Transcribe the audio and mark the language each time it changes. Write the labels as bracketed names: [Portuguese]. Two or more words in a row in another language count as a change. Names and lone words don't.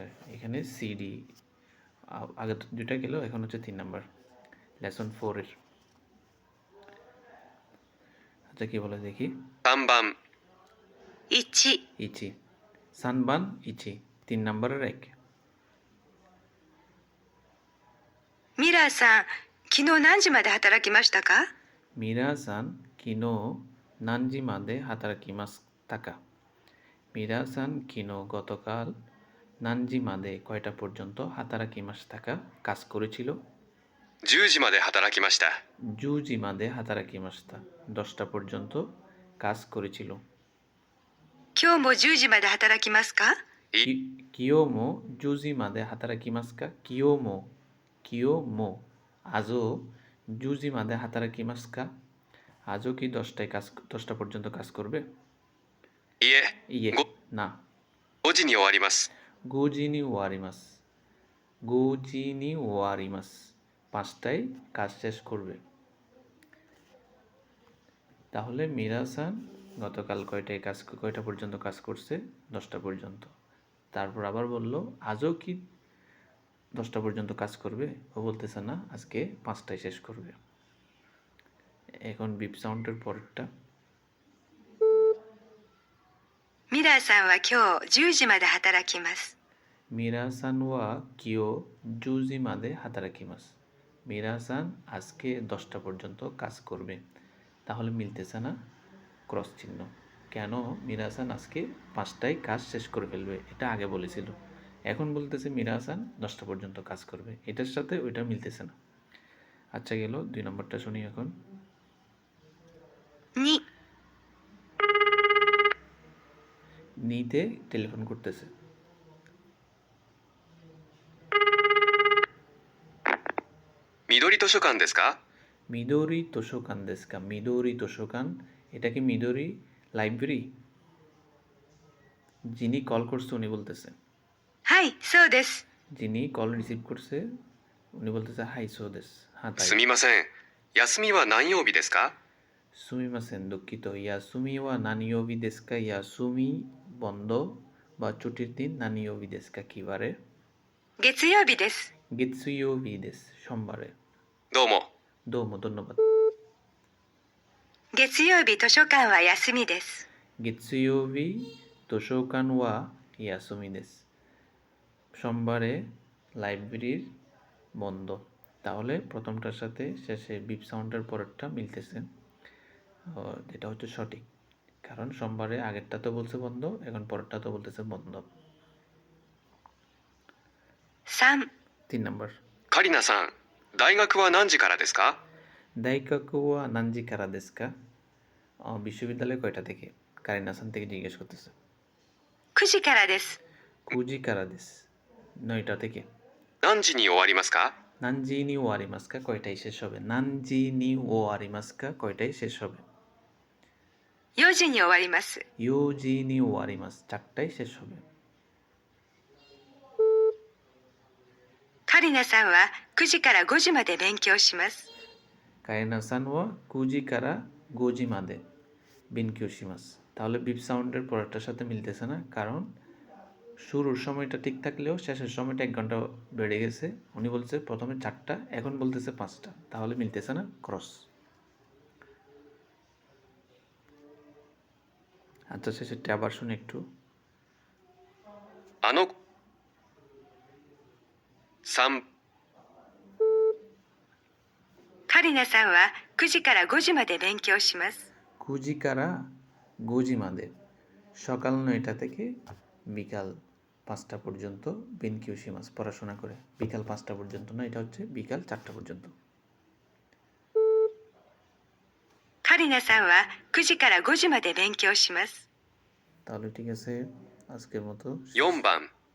[Bangla] এখানে সিডি আগে দুটা গেল, এখন হচ্ছে 3 নাম্বার লেসন 4-এর। আচ্ছা কি বলে দেখি। [Japanese] 3番 [Bangla] 1 [Japanese] いち、さんばんいち, [Bangla] 3 নাম্বারের 1। [Japanese] ミラーさん、昨日何時まで働きましたか？ミラーさん、昨日何時まで働きましたか. [Bangla] মিরা-সান কিনো গতকাল [Japanese] 何時まで [Bangla] কয়টা পর্যন্ত [Japanese] 働きましたか [Bangla] কাজ করেছিল? [Japanese] 10 時まで働きました。十時まで働きました [Bangla] 10টা পর্যন্ত কাজ করেছিল। [Japanese] 今日も10時まで働きますか？今日も十時まで働きますか. [Bangla] কিয়োমো আজও [Japanese] 十時まで働きますか, [Bangla] আজও কি 10টা পর্যন্ত কাজ করবে? [Japanese] いえ、 [Bangla] ইয়ে না, [Japanese] 5 時に終わります。五時に終わります。五時に終わります [Bangla] 5টায় কাজ শেষ করবে। তাহলে মিরাসান গতকাল কয়টা পর্যন্ত কাজ করছে? 10টা পর্যন্ত। তারপর আবার বলল আজও কি 10টা পর্যন্ত কাজ করবে? ও বলতেছে না, আজকে 5টায় শেষ করবে। এখন বিপ সাউন্ডের পরেরটা। [Japanese] ミラーさんは今日10時まで働きます。ミラーさんは今日十時まで働きます. [Bangla] মিরাসান আজকে 10টা পর্যন্ত কাজ করবে। তাহলে মিলতেছে না, ক্রস চিহ্ন। কেন? মিরাসান আজকে 5টায় কাজ শেষ করে ফেলবে, এটা আগে বলেছিল। এখন বলতেছে মিরাসান 10টা পর্যন্ত কাজ করবে, এটার সাথে ওইটা মিলতেছে না। আচ্ছা গেল 2 নম্বরটা শুনি এখন। [Japanese] 2、 [Bangla] নিতে টেলিফোন করতেছে। [Japanese] 緑図書館ですか？緑図書館ですか. [Bangla] মিদোরি তোষোকান, এটা কি মিদোরি লাইব্রেরি? যিনি কল করছে উনি বলতেছে। [Japanese] はい、そうです。 [Bangla] যিনি কল রিসিভ করছে উনি বলতেছে [Japanese] はいそうです. [Bangla] হ্যাঁ তাই। [Japanese] すみません。休みは何曜日ですか？すみません দুঃখিত। 休みは何曜日ですか. [Bangla] ইয়াসুমি বন্ধ বা ছুটির দিন, [Japanese] 何曜日ですか [Bangla] কি বারে? [Japanese] 月曜日です。月曜日です সোমবারে। どうも。 [Bangla] দোমো ধন্যবাদ। [Japanese] 月曜日図書館は休みです。月曜日図書館は休みです, [Bangla] সোমবারে লাইব্রেরির বন্ধ। তাহলে প্রথমটার সাথে শেষে বিপ সাউন্ডের পরেরটা মিলতেছে, এটা হচ্ছে সঠিক। কারণ সোমবারে আগেরটা তো বলছে বন্ধ, এখন পরেরটা তো বলতেছে বন্ধ। [Japanese] 3、 [Bangla] 3 নাম্বার। [Japanese] カリナさん、大学は何時からですか？大学は何時からですか. [Bangla] বিশ্ববিদ্যালয় কয়টা থেকে? কারিনাসান থেকে জিজ্ঞেস করতেছে। [Japanese] 9 時からです。九時からです [Bangla] 9টা থেকে। [Japanese] 何時に終わりますか？何時に終わりますか [Bangla] কয়টায় শেষ হবে? [Japanese] 何時に終わりますか [Bangla] কয়টায় শেষ হবে? [Japanese] 4 時に終わります。四時に終わります [Bangla] 4টায় শেষ হবে। [Japanese] カリナさんは9時から5時まで勉強します。カリナさんは九時から五時まで勉強します. [Bangla] তাহলে বিপ সাউন্ডের পরেরটার সাথে মিলতেছে না, কারণ শুরুর সময়টা ঠিক থাকলেও শেষের সময়টা 1 ঘন্টা বেড়ে গেছে। উনি বলছে প্রথমে 4টা, এখন বলতেছে 5টা, তাহলে মিলতেছে না, ক্রস। আচ্ছা শেষেরটা আবার শুনে একটু। [Japanese] あの、3、カリナさんは9時から5時まで勉強します。九時から五時まで [Bangla] সকাল 9টা থেকে বিকাল 5টা পর্যন্ত বেনকিউশিমাস পড়াশোনা করে। বিকাল 5টা পর্যন্ত না, এটা হচ্ছে বিকাল 4টা পর্যন্ত। [Japanese] カリナさんは9時から5時まで勉強します。 [Bangla] তাহলে ঠিক আছে, আজকের মতো [Japanese] 4番